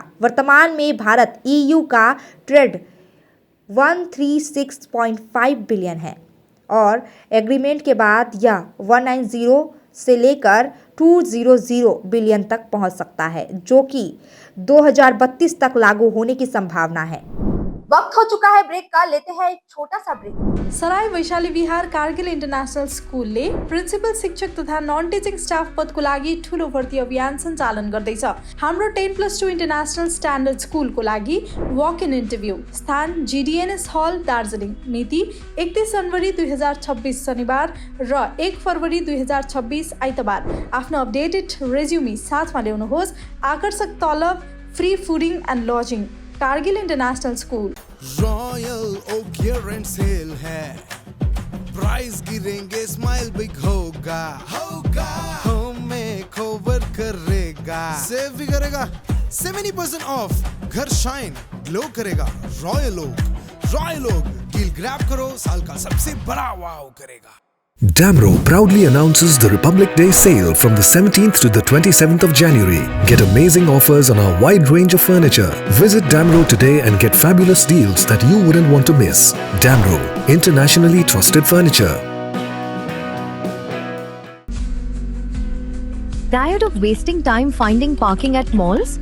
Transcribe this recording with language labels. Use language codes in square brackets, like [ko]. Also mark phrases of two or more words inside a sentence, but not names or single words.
[hi] वर्तमान में भारत EU का ट्रेड 136.5 बिलियन है और एग्रीमेंट के बाद यह 190 से लेकर 200 बिलियन तक पहुंच सकता है, जो कि 2032 तक लागू होने की संभावना है। वक्त हो चुका है ब्रेक का, लेते हैं एक छोटा सा ब्रेक। [ne] सराय वैशाली विहार कारगिल इन्टरनेशनल स्कुलले प्रिन्सिपल शिक्षक तथा [en] non teaching staff [ne] पदको लागि ठूलो भर्ती अभियान सञ्चालन गर्दैछ। हाम्रो 10+2 [en] international standard schoolको [ne] लागि [en] walk in interview, [ne] स्थान GDNS हल दार्जिलिङ, मिति 31 जनवरी 2026 शनिबार र 1 फरवरी 2026 आइतबार। आफ्नो [en] updated resume [ne] साथमा ल्याउनुहोस्। आकर्षक तलब, [en] free fooding and lodging. [hi] कारगिल इंटरनेशनल स्कूल। रॉयल ओक [en] year end sale [hi] है, प्राइस गिरेंगे, स्माइल बिग होगा, हमें कवर करेगा, सेव भी करेगा, 70% ऑफ, घर [en] shine glow [hi] करेगा। रॉयल ओक [en] deal grab [hi] करो, साल का सबसे बड़ा वाव करेगा। [en] Damro proudly announces the Republic Day sale from the 17th to the 27th of January. Get amazing offers on our wide range of furniture. Visit Damro today and get fabulous deals that you wouldn't want to miss. Damro, internationally trusted furniture. Tired of wasting time finding parking at malls?